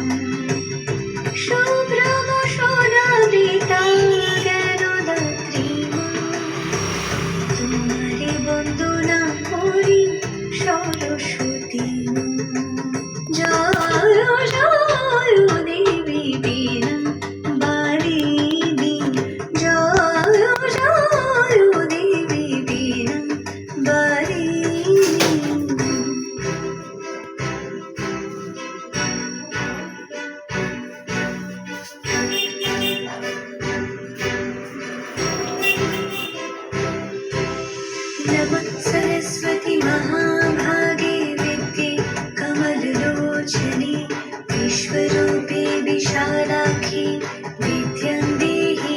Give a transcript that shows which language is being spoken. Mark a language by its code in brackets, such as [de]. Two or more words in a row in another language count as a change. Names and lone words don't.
[bn] শুভ্রম সোনাবৃতা জ্ঞানদাত্রী মা তোমারি বন্দনা করি সরস্বতী মা জয় জয় দেবী বীণা বারিণী জয় জয় দেবী বীণা বারিণী [sa] नमः सरस्वती महाभागे विद्ये कमललोचने विश्वरूपे विशालाक्षी विद्यां देहि